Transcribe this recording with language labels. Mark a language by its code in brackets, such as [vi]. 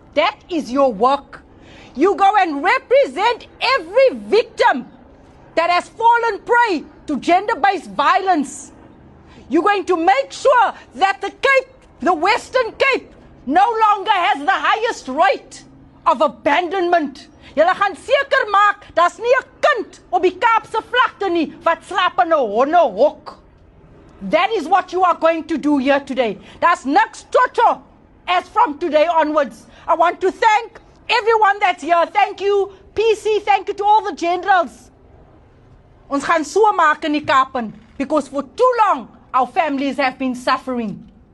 [en] That is your work. You go and represent every victim that has fallen prey to gender-based violence. You're going to make sure that the Cape, the Western Cape, no longer has the highest rate of abandonment. [af] Julle gaan seker maak, daar's nie 'n kind op die Kaapse vlakte nie wat slaap in 'n honnehok. [en] That is what you are going to do here today. [af] Daar's niks chocho [en] as from today onwards. I want to thank everyone that's here. Thank you, PC. Thank you to all the generals. [af] Ons gaan so maak in die Kaapen, [en] because for too long, our families have been suffering.